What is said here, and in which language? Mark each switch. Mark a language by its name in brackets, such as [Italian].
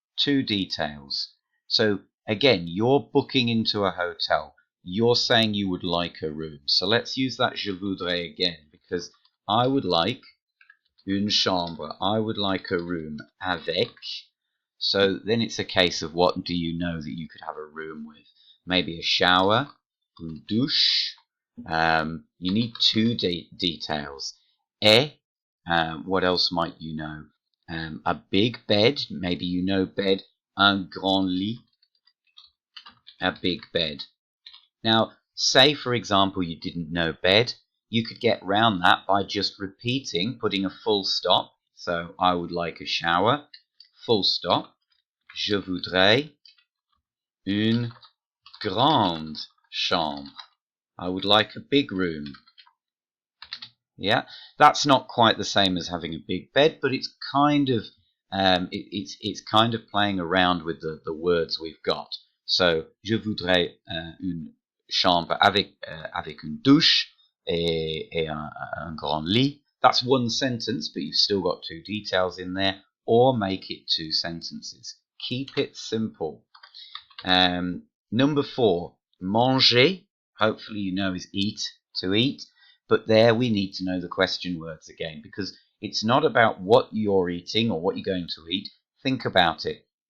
[English] 2 details. So again, you're booking into a hotel. You're saying you would like a room. So let's use that [French] je voudrais [English] again, because I would like [French] une chambre. [English] I would like a room. [French] Avec. [English] So then it's a case of what do you know that you could have a room with? Maybe a shower, [French] une douche. [English] You need two details. [French] Et, [English] what else might you know? A big bed, maybe you know bed, [French] un grand lit, [English] a big bed. Now, say for example you didn't know bed, you could get round that by just repeating, putting a full stop. So I would like a shower, full stop. [French] Je voudrais une grande chambre. [English] I would like a big room. Yeah, that's not quite the same as having a big bed, but it's kind of it's kind of playing around with the words we've got. [French] So, je voudrais une chambre avec une douche et un grand lit. [English] That's one sentence, but you've still got two details in there, or make it two sentences. Keep it simple. Number 4, manger. Hopefully you know is eat, to eat. But there we need to know the question words again, because it's not about what you're eating or what you're going to eat. Think about it.